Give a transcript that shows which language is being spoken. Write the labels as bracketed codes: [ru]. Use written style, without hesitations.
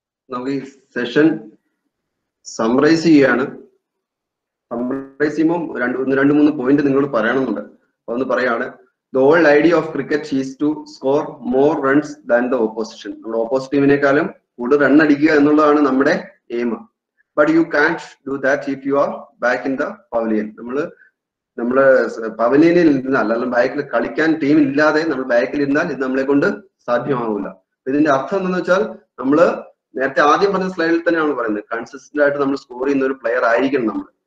[ml] നമുക്ക് ഈ session summarise ചെയ്യാണ്. സമ്മറൈസ് ചെയ്യുമ്പോൾ രണ്ട് മൂന്ന് പോയിന്റ് നിങ്ങൾ പറയണമെന്നുണ്ട്. അതൊന്ന് പറയാണ്. [en] The whole idea of cricket is to score more runs than the opposition. [ml] നമ്മുടെ ഓപ്പോസിറ്റ് ടീമിനേക്കാളും കൂടുതൽ റൺ അടിക്കുക എന്നുള്ളതാണ് നമ്മുടെ aim. [en] But you can't do that if you are back in the pavilion. [ml] നമ്മള് പവലിയനിൽ ഇരുന്നാൽ, അല്ലെങ്കിൽ ബാക്കിൽ കളിക്കാൻ ടീം ഇല്ലാതെ നമ്മൾ ബാക്കിൽ ഇരുന്നാൽ ഇത് നമ്മളെ കൊണ്ട് സാധ്യമാവില്ല. ഇതിന്റെ അർത്ഥം എന്താണെന്ന് വെച്ചാൽ, നമ്മള് നേരത്തെ ആദ്യം പറഞ്ഞ സ്ലൈഡിൽ തന്നെയാണ് പറയുന്നത്, കൺസിസ്റ്റന്റ് ആയിട്ട് നമ്മൾ സ്കോർ ചെയ്യുന്ന ഒരു പ്ലെയർ ആയിരിക്കണം നമ്മൾ.